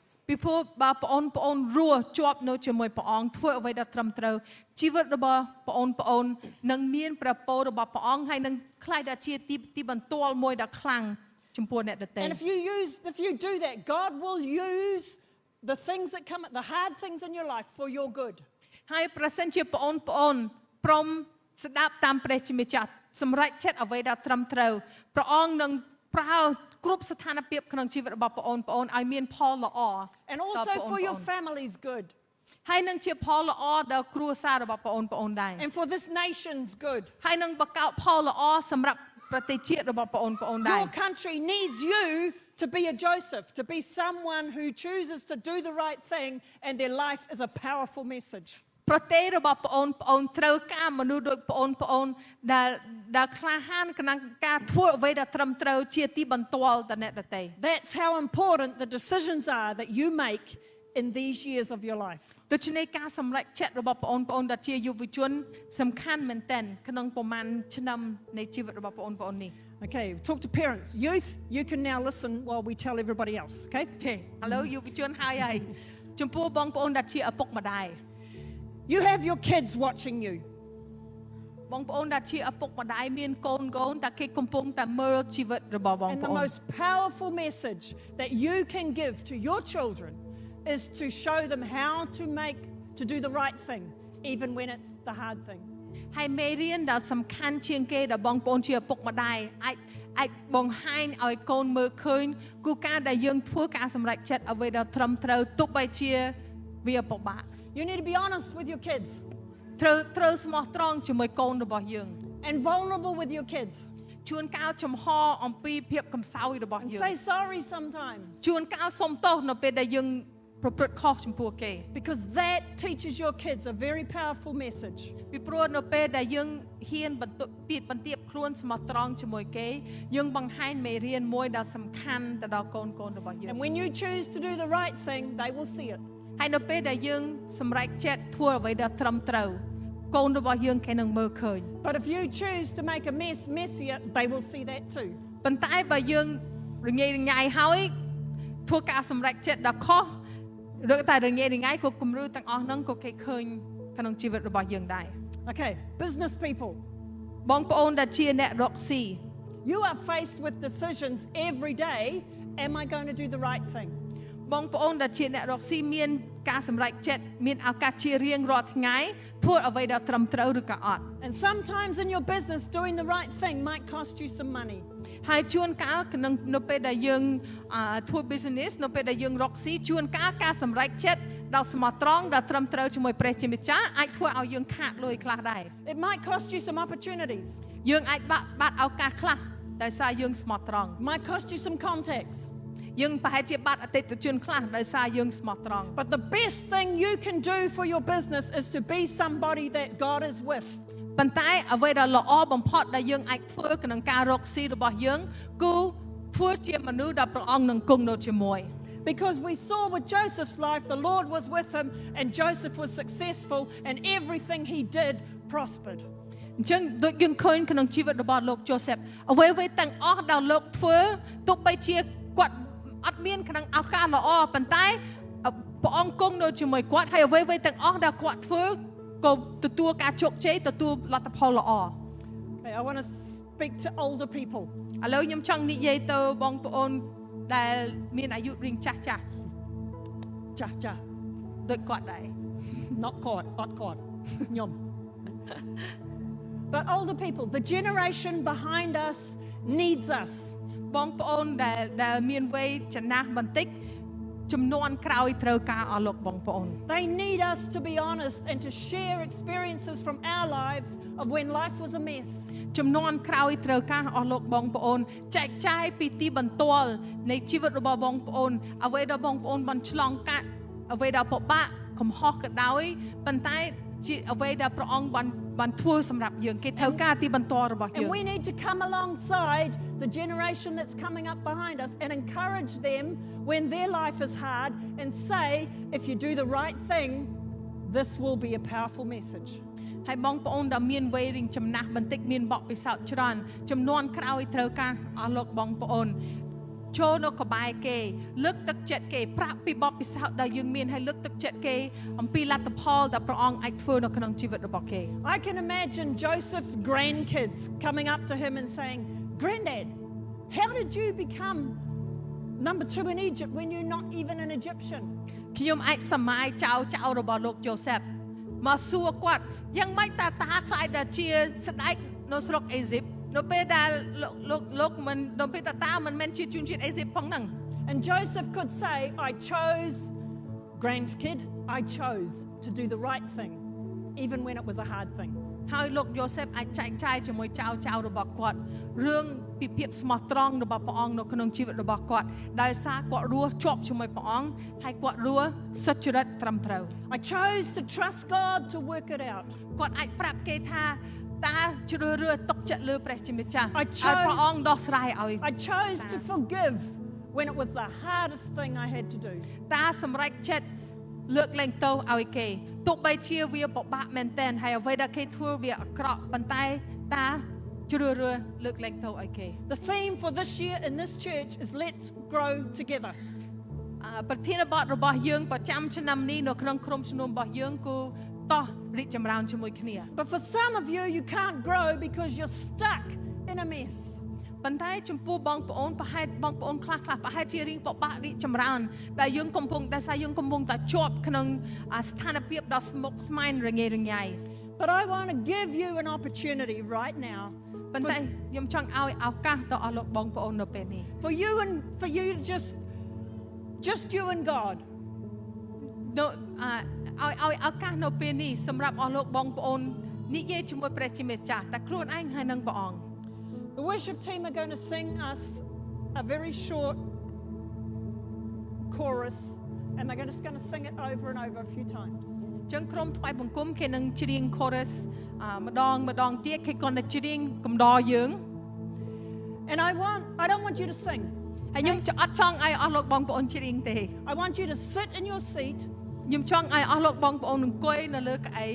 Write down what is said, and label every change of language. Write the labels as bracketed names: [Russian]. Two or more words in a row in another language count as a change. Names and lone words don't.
[Khmer] ពីព្រោះបើបងប្អូនរស់ជាប់នៅជាមួយព្រះអង្គធ្វើអ្វីដែលត្រឹមត្រូវជីវិតរបស់បងប្អូននឹងមានព្រះពររបស់ព្រះអង្គហើយនឹងខ្លាយដល់ជាទីបន្ទាល់មួយដ៏ខ្លាំងចំពោះអ្នកដទៃ [English] And if you do that, God will use the things that come, the hard things in your life for your good. [Khmer] ហើយប្រសិនជាបងប្អូនព្រមស្ដាប់តាមព្រះជាម្ចាស់សម្រេចចិត្តអ្វីដែលត្រឹមត្រូវព្រះអង្គនឹងប្រើគ្រប់ស្ថានភាពក្នុងជីវិតរបស់បងប្អូនឲ្យមានផលល្អ [English] And also for your family's good. [Khmer] ហើយនឹងជាផលល្អដល់គ្រួសាររបស់បងប្អូនដែរ [English] And for this nation's good. [Khmer] ហើយនឹងបង្កើតផលល្អសម្រាប់ប្រទេសជាតិរបស់បងប្អូនដែរ [English] Your country needs you to be a Joseph, to be someone who chooses to do the right thing and their life is a powerful message. [Khmer] ប្រទេសរបស់បងប្អូនត្រូវការមនុស្សដូចបងប្អូនដែលក្លាហានក្នុងការធ្វើអ្វីដែលត្រឹមត្រូវជាទីបន្ទាល់ដល់អ្នកដទៃ [English] That's how important the decisions are that you make in these years of your life. [Khmer] ដូច្នេះការសម្រេចចិត្តរបស់បងប្អូនដែលជាយុវជនសំខាន់មែនទែនក្នុងប្រហែលឆ្នាំនៃជីវិតរបស់បងប្អូននេះ [English] Okay, talk to parents. Youth, you can now listen while we tell everybody else, okay? [Khmer] ឥឡូវយុវជនហើយចំពោះបងប្អូនដែលជាឪពុកម្ដាយ [English] You have your kids watching you. [Khmer] បងប្អូនដែលជាឪពុកម្ដាយមានកូនតែគេកំពុងតែមើលជីវិតរបស់បង [English] And [Khmer] ប្ [English] the [Khmer] អូន [English] most powerful message that you can give to your children is to show them how to do the right thing, even when it's the hard thing. [Khmer] ហើយមេរៀនដែលសំខាន់ជាងគេដែលបងប្អូនជាឪពុកម្ដាយអាចបង្ហាញឲ្យកូនមើលឃើញគូការដែលយើងធ្វើការសម្រេចចិត្តអ្វីដែលត្រឹមត្រូវទោះបីជាវាពិបាក [English] You need to be honest with your kids. [Khmer] ត្រូវស្មោះត្រង់ជាមួយកូនរបស់យើង [English] And vulnerable with your kids. [Khmer] ជួនកាលចំហអំពីភាពកំសោយរបស់ [English] And [Khmer] យើង [English] say sorry sometimes. [Khmer] ជួនកាលសុំទោសនៅពេលដែលយើងប្រព្រឹត្តខុសចំពោះគេ [English] Because that teaches your kids a very powerful message. [Khmer] ពីព្រោះនៅពេលដែលយើងហ៊ានបន្ទាបខ្លួនស្មោះត្រង់ជាមួយគេយើងបង្ហាញមេរៀនមួយដ៏សំខាន់ទៅដល់កូនរបស់យើង [English] And when you choose to do the right thing, they will see it. [Khmer] ហើយនៅពេលដែលយើងសម្រេចចិត្តធ្វើអ្វីដែលត្រឹមត្រូវកូនរបស់យើងគេនឹងមើលឃើញ [English] But if you choose to make a mess messier, they will see that too. [Khmer] ប៉ុន្តែបើយើងរងាយរញ៉ាយហើយធ្វើការសម្រេចចិត្តដ៏ខុសរកតែរងាថ្ងៃក៏គំរូទាំងអស់ហ្នឹងក៏គេឃើញក្នុងជីវិតរបស់យើងដែរ [English] Okay, business people. [Khmer] បងប្អូនដែលជាអ្នករកស៊ី [English] You are faced with decisions every day. Am I going to do the right thing? [Khmer] បងប្អូនដែលជាអ្នករកស៊ីមានការសម្រេចចិត្តមានឱកាសជារៀងរាល់ថ្ងៃធ្វើអ្វីដែលត្រឹមត្រូវឬក៏អត់ [English] And sometimes in your business, doing the right thing might cost you some money. [Khmer] ហើយជួនកាលក្នុងនៅពេលដែលយើងធ្វើ business នៅពេលដែលយើងរកស៊ីជួនកាលការសម្រេចចិត្តដ៏ស្មោះត្រង់ដ៏ត្រឹមត្រូវជាមួយព្រះជាម្ចាស់អាចធ្វើឲ្យយើងខាតលុយខ្លះដែរ [English] It might cost you some opportunities. [Khmer] យើងអាចបាត់ឱកាសខ្លះដោយសារយើងស្មោះត្រង់ [English] Might cost you some contacts. [Khmer] យើងប្រហែលជាបាត់អតិថិជនខ្លះដោយសារយើងស្មោះត្រង់ [English] But the best thing you can do for your business is to be somebody that God is with. [Khmer] ប៉ុន្តែអ្វីដែលល្អបំផុតដែលយើងអាចធ្វើក្នុងការរកស៊ីរបស់យើងគឺធ្វើជាមនុស្សដែលព្រះអង្គនឹងគង់នៅជាមួយ [English] Because we saw with Joseph's life, the Lord was with him, and Joseph was successful, and everything he did prospered. [Khmer] អញ្ចឹងដូចយើងឃើញក្នុងជីវិតរបស់លោកយូសេបអ្វីៗទាំងអស់ដែលលោកធ្វើទោះបីជាគាត់អត់មានក្នុងឱកាសល្អប៉ុន្តែព្រះអង្គគង់នៅជាមួយគាត់ហើយអ្វីៗទាំងអស់ដែលគាត់ធ្វើក៏ទទួលការជោគជ័យទទួលលទ្ធផលល្អ [English] Okay, I want to speak to older people. [Khmer] ឥឡូវខ្ញុំចង់និយាយទៅបងប្អូនដែលមានអាយុរៀងចាស់ចាស់ Cha. ដូចគាត់ដែរ Not caught. Nyom. [English] But older people, the generation behind us needs us. [Khmer] បងប្អូនដែលមានវ័យចំណាស់បន្តិចចំនួនក្រោយត្រូវការអស់លោកបងប្អូន [English] They need us to be honest and to share experiences from our lives of when life was a mess. [Khmer] ចំនួនក្រោយត្រូវការអស់លោកបងប្អូនចែកចាយពីទីបន្ទាល់នៃជីវិតរបស់បងប្អូនអ្វីដែលបងប្អូនបានឆ្លងកាត់អ្វីដែលពិបាកកំហុសក៏ដោយប៉ុន្តែជាអ្វីដែលព្រះអង្គបានធ្វើសម្រាប់យើងគេត្រូវការទីបន្ទាល់របស់យើង [English] And we need to come alongside the generation that's coming up behind us and encourage them when their life is hard and say, if you do the right thing, this will be a powerful message. [Khmer] ហើយបងប្អូនដែលមានវ័យរៀងចំណាស់បន្តិចមានបទពិសោធន៍ច្រើនចំនួនក្រោយត្រូវការអស់លោកបងប្អូនចូលនៅក្បែរគេលើកទឹកចិត្តគេប្រាប់ពីបទពិសោធន៍ដែលយើងមានហើយលើកទឹកចិត្តគេអំពីលទ្ធផលដែលព្រះអង្គអាចធ្វើនៅក្នុងជីវិតរបស់គេ [English] I can imagine Joseph's grandkids coming up to him and saying, Granddad, how did you become number 2 in Egypt when you're not even an Egyptian? [Khmer] ខ្ញុំអាចសម័យចៅរបស់លោកយូសេបមកសួរគាត់យ៉ាងម៉េចតាខ្លាយដែលជាស្ដេចនៅស្រុកអេស៊ីបនៅពេលដែលលោកមិននៅពេលតាមិនមែនជាជនជាតិអេស៊ីបផងហ្នឹង [English] And Joseph could say, I chose, grandkid, I chose to do the right thing, even when it was a hard thing. [Khmer] ហើយលោកយូសេបអាចចែកចាយជាមួយចៅរបស់គាត់រឿងពីភាពស្មោះត្រង់របស់ព្រះអង្គនៅក្នុងជីវិតរបស់គាត់ដោយសារគាត់រស់ជាប់ជាមួយព្រះអង្គហើយគាត់រស់សុចរិតត្រឹមត្រូវ [English] I chose to trust God to work it out. [Khmer] គាត់អាចប្រាប់គេថាតាជ្រើសរើសទុកចិត្តលើព្រះជាម្ចាស់ [English] I [Khmer] ឲ្យ [English] chose- [Khmer] ព្រះអង្គដោះស្រាយឲ្យ [English] I chose to forgive when it was the hardest thing I had to do. [Khmer] តាសម្រេចចិត្តលើកលែងទោសឲ្យគេទោះបីជាវាពិបាកមែនទែនហើយអ្វីដែលគេធ្វើវាអាក្រក់ប៉ុន្តែតាជ្រើសរើសលើកលែងទោសឲ្យគេ [English] The theme for this year in this church is let's grow together. [Khmer] ប្រធានបទរបស់យើងប្រចាំឆ្នាំនេះនៅក្នុងក្រុមជំនុំរបស់យើងគឺតោះរីកចម្រើនជាមួយគ្នា [English] But for some of you, you can't grow because you're stuck in a mess. [Khmer] ប៉ុន្តែចំពោះបងប្អូនប្រហែលបងប្អូនខ្លះប្រហែលជារៀងពិបាករីកចម្រើនដែលយើងកំពុងតែជាប់ក្នុងស្ថានភាពដ៏ស្មុគស្មាញរញ៉េរញ៉ៃ [English] But I want to give you an opportunity right now [Khmer] ប៉ុន្តែខ្ញុំចង់ឲ្យឱកាសទៅអស់លោកបងប្អូននៅពេលនេះ [English] for you to just you and God. [Khmer] ឲ្យឱកាសនៅពេលនេះសម្រាប់អស់លោកបងប្អូននិយាយជាមួយព្រះជាម្ចាស់តែខ្លួនឯងហើយនឹងព្រះអង្គ [English] The worship team are going to sing us a very short chorus, and they're just going to sing it over and over a few times. [Khmer] ចឹងក្រុមថ្វាយបង្គំគេនឹងច្រៀង chorus ម្ដងទៀតគេគាត់នឹងច្រៀងកំដរយើង [English] And I don't want you to sing. [Khmer] ហើយខ្ញុំអត់ចង់ឲ្យអស់លោកបងប្អូនច្រៀងទេ [English] I want you to sit in your seat. [Khmer] ខ្ញុំចង់ឲ្យអស់លោកបងប្អូនអង្គុយនៅលើកៅអី